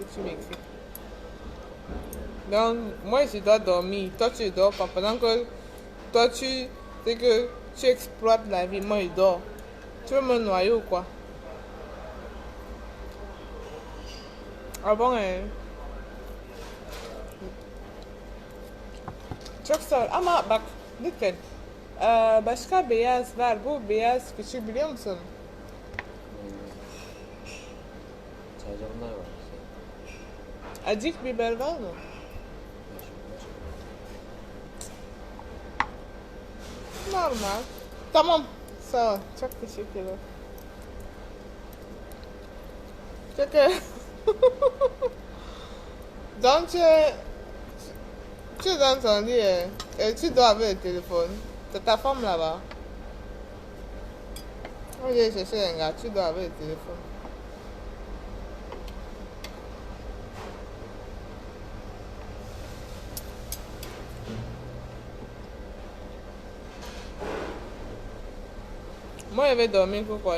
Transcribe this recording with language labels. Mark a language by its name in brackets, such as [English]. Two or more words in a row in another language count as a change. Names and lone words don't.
[French] Tu m'écris. Donc moi je dois dormir. Toi tu dors pas. Pendant que toi tu... C'est que tu exploites la vie. Moi je dors. Tu veux me noyer ou quoi? Ah bon, hein? [Turkish] Çok sağ ol. Ama bak lütfen başka beyaz var. Bu beyaz küçük biliyor musun? Sadece bunlar var. Acık biber var mı? Normal. Tamam. Sağ ol. Çok teşekkürler. [French] Çok Donc tu es dans ton lit et tu dors avec le téléphone. C'est ta femme là-bas. Moi j'ai cherché un gars, tu dors avec le téléphone. Moi je vais dormir pourquoi?